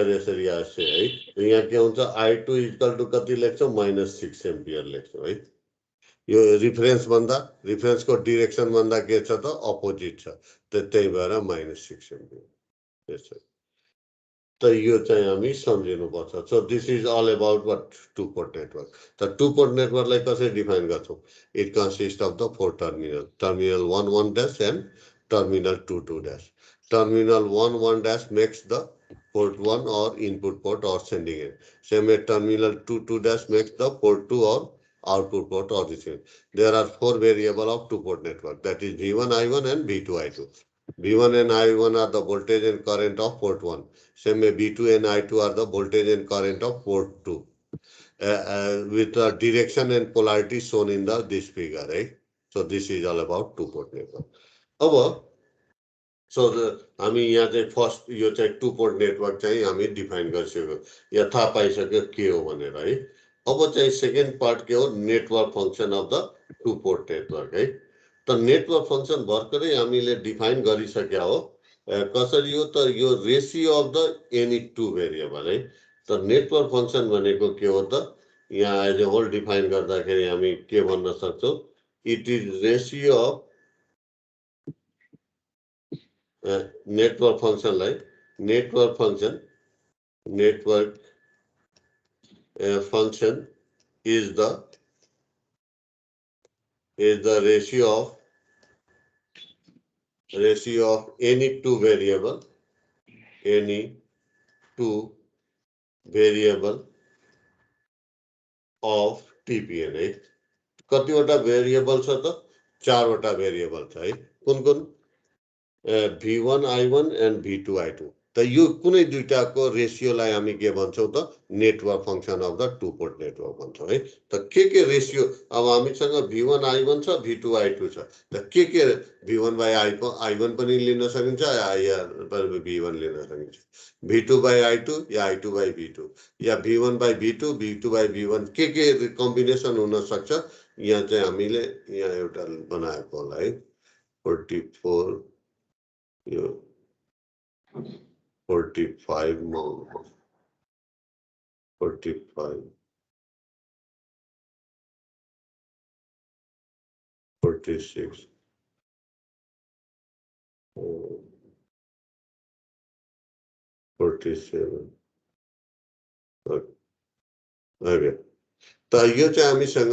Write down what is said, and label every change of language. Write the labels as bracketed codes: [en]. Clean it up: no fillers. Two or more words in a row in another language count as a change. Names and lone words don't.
[ne] यसरी आएछ है यहाँ के हुन्छ I2 [en] equal to [ne] कति लेख्छौँ -6 एम्पियर लेख्छौँ है यो रिफरेन्सको डिरेक्सन भन्दा के छ त अपोजिट छ त्यही भएर -6 एम्पियर त्यसै त यो चाहिँ हामी सम्झिनुपर्छ [en] so this is all about what two port network [ne] त [en] two port [ne] नेटवर्कलाई कसरी डिफाइन गर्छौँ [en] it consist of the 4 terminal 1 1 dash and terminal 2 2 dash terminal 1 1 dash makes the port 1 or input port or sending end same way terminal 2 2 dash makes the port 2 or output port or receiving there are 4 variable of 2 port network that is V1 I1 and V2 I2 V1 and I1 are the voltage and current of port 1 same way V2 and I2 are the voltage and current of port 2 with the direction and polarity shown in this figure right so this is all about 2 port network [ne] अब सो हामी यहाँ चाहिँ फर्स्ट यो चाहिँ [en] 2 port network [ne] चाहिँ हामी डिफाइन गरिसक्यो या थाहा पाइसक्यो के हो भनेर है अब चाहिँ [en] second part [ne] के हो [en] network function of the 2 port network [ne] है त [en] network function [ne] भर्खरै हामीले डिफाइन गरिसक्या हो कसरी हो त यो [en] ratio of the any 2 variable [ne] है त [en] network function [ne] भनेको के हो त यहाँ [en] as a whole [ne] डिफाइन गर्दाखेरि हामी के भन्न सक्छौँ [en] it is ratio of network function like network function is the ratio of any two variable of TPN [ne] है कतिवटा भेरिएबल छ त 4 वटा भेरिएबल छ है कुन कुन V1 I1 and V2 I2 त यो कुनै दुईटाको रेसियोलाई हामी के भन्छौँ त [en] network function of the 2 port network [ne] भन्छौँ है त के रेसियो अब हामीसँग V1 I1 छ V2 I2 छ त के V1 by I1 पनि लिन सकिन्छ या V1 लिन सकिन्छ V2 by I2 या I2 by V2 या V1 by V2 V2 by V1 के कम्बिनेसन हुन सक्छ यहाँ चाहिँ हामीले यहाँ एउटा बनाएको होला है 44 यो 45 46 47 ओके त यो चाहिँ हामीसँग